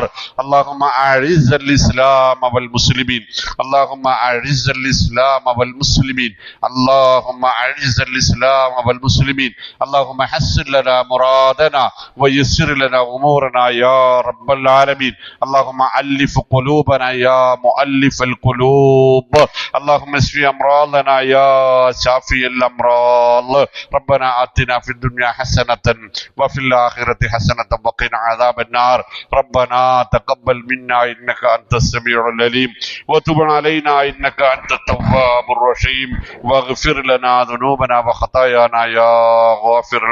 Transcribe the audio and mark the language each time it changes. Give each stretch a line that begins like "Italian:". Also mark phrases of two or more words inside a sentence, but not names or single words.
Arabic: اللهم أعز الإسلام والمسلمين. اللهم أعز الإسلام والمسلمين. اللهم أعز الإسلام والمسلمين. اللهم حسن لنا مرادنا ويسر لنا أمورنا يا رب العالمين. اللهم ألف قلوبنا يا مؤلف القلوب. اللهم اشف أمراضنا يا شافي الأمراض. ربنا آتنا في الدنيا حسنة وفي الآخرة حسنة وقنا عذاب النار. ربنا تقبل منا إنك أنت السميع العليم وتب علينا إنك أنت التواب الرحيم واغفر لنا ذنوبنا وخطايانا يا غافر المذنبين.